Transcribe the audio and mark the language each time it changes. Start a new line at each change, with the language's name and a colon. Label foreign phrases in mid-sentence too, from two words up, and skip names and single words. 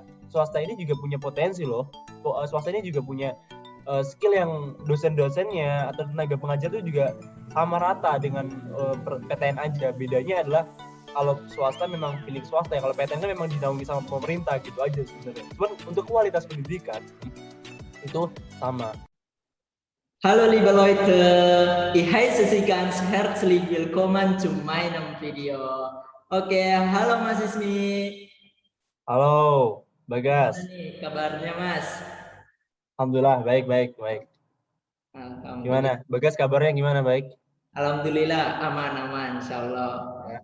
Indonesian: Swasta ini juga punya potensi loh. Swasta ini juga punya skill yang dosen-dosennya atau tenaga pengajar itu juga sama rata dengan PTN aja. Bedanya adalah kalau swasta memang pilih swasta ya, kalau PTN kan memang dinaungi sama pemerintah gitu aja sebenarnya. Cuman untuk kualitas pendidikan itu sama.
German: Hallo liebe Leute, ich heiße Sie ganz herzlich willkommen zu meinem Video.
Indonesian: Oke, halo Mas Ismi. Halo, Gimana Bagas. nih kabarnya Mas? Alhamdulillah, baik. Gimana? Alhamdulillah. Bagas kabarnya gimana? Baik? Alhamdulillah aman-aman insyaallah. Ya.